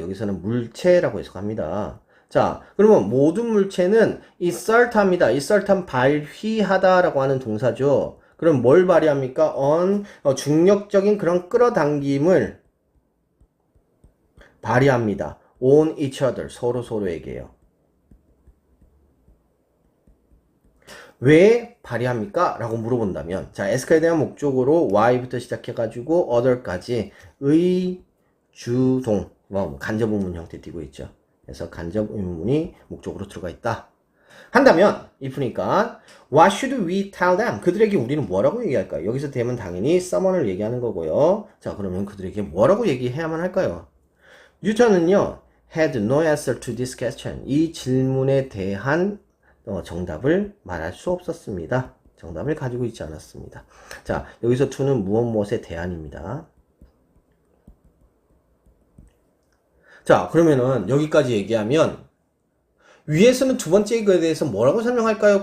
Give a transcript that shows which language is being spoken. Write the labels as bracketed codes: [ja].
[ko] 여기서는 물체라고 해석합니다. 자, 그러면 모든 물체는 exert합니다. exert한 발휘하다라고 하는 동사죠. 그럼 뭘 발휘합니까? 중력적인 그런 끌어당김을 발휘합니다. [en] on each other, [ko] 서로에게요. 왜 발휘합니까? 라고 물어본다면 자, 에스카에 대한 목적으로 y부터 시작해가지고 other까지 의주동 간접 의문 형태 띄고 있죠. 그래서 간접 의문이 목적으로 들어가 있다 한다면 if니까 [en] what should we tell them? [ko] 그들에게 우리는 뭐라고 얘기할까요? 여기서 되면 당연히 someone을 얘기하는 거고요. 자, 그러면 그들에게 뭐라고 얘기해야만 할까요? [en] 뉴턴은요 had no answer to this question. [ko] 이 질문에 대한 정답을 말할 수 없었습니다. 정답을 가지고 있지 않았습니다. 자, 여기서 to는 무엇 무엇의 대안입니다. 자, 그러면은 여기까지 얘기하면 위에서는 두 번째 거에 대해서 뭐라고 설명할까요?